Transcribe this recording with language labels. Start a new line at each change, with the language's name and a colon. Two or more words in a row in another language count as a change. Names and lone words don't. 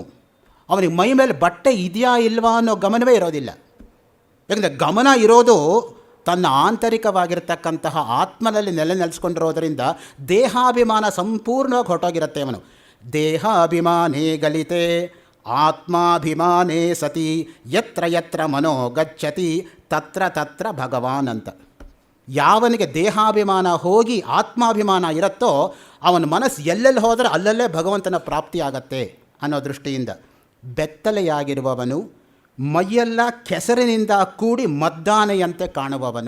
Kannada: ಅವನಿಗೆ ಮೈ ಮೇಲೆ ಬಟ್ಟೆ ಇದೆಯಾ ಇಲ್ವಾ ಅನ್ನೋ ಗಮನವೇ ಇರೋದಿಲ್ಲ. ಯಾಕಂದರೆ ಗಮನ ಇರೋದು ತನ್ನ ಆಂತರಿಕವಾಗಿರ್ತಕ್ಕಂತಹ ಆತ್ಮನಲ್ಲಿ ನೆಲೆಸಿಕೊಂಡಿರೋದರಿಂದ ದೇಹಾಭಿಮಾನ ಸಂಪೂರ್ಣವಾಗಿ ಹೊರಟೋಗಿರುತ್ತೆ ಅವನು.
Sanskrit: ದೇಹಾಭಿಮಾನೇ ಗಲಿತೆ ಆತ್ಮಾಭಿಮಾನೇ ಸತಿ ಯತ್ರ ಯತ್ರ ಮನೋ ಗಚ್ಚತಿ ತತ್ರ ತತ್ರ ಭಗವಾನ್ ಅಂತ.
Kannada: ಯಾವನಿಗೆ ದೇಹಾಭಿಮಾನ ಹೋಗಿ ಆತ್ಮಾಭಿಮಾನ ಇರುತ್ತೋ ಅವನ ಮನಸ್ಸು ಎಲ್ಲೆಲ್ಲಿ ಹೋದರೆ ಅಲ್ಲಲ್ಲೇ ಭಗವಂತನ ಪ್ರಾಪ್ತಿಯಾಗತ್ತೆ ಅನ್ನೋ ದೃಷ್ಟಿಯಿಂದ ಬೆತ್ತಲೆಯಾಗಿರುವವನು, ಮೈಯೆಲ್ಲ ಕೆಸರಿನಿಂದ ಕೂಡಿ ಮದ್ದಾನೆಯಂತೆ ಕಾಣುವವನು.